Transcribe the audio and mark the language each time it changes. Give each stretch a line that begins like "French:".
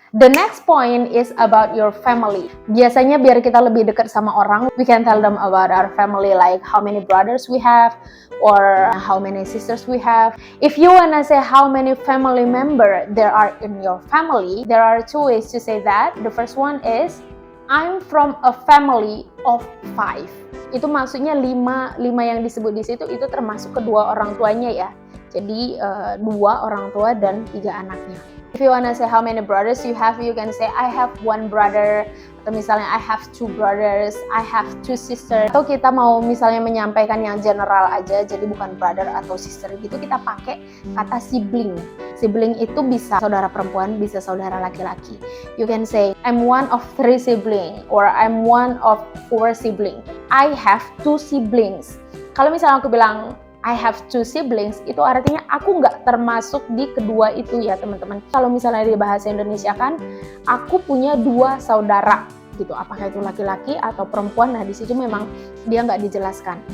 English: The next point is about your family.
Indonesian: Biasanya biar kita lebih dekat sama orang,
English: we can tell them about our family, like how many brothers we have, or how many sisters we have. If you wanna say how many family member there are in your family, there are 2 ways to say that. The first one is, I'm from a family of 5.
Indonesian: Itu maksudnya 5 yang disebut di situ itu termasuk kedua orang tuanya ya. Jadi 2 orang tua dan 3 anaknya.
English: If you wanna say how many brothers you have, you can say I have 1 brother,
Indonesian: atau misalnya
English: I have 2 brothers, I have 2 sisters.
Indonesian: Atau kita mau misalnya menyampaikan yang general aja, jadi bukan brother atau sister gitu, kita pakai kata sibling. Sibling itu bisa saudara perempuan, bisa saudara laki-laki.
English: You can say I'm one of 3 siblings, or I'm one of 4 siblings. I have 2 siblings.
Indonesian: Kalau misalnya aku bilang
English: I have 2 siblings,
Indonesian: itu artinya aku nggak termasuk di kedua itu ya teman-teman. Kalau misalnya di bahasa Indonesia kan, aku punya 2 saudara gitu. Apakah itu laki-laki atau perempuan? Nah di situ memang dia nggak dijelaskan.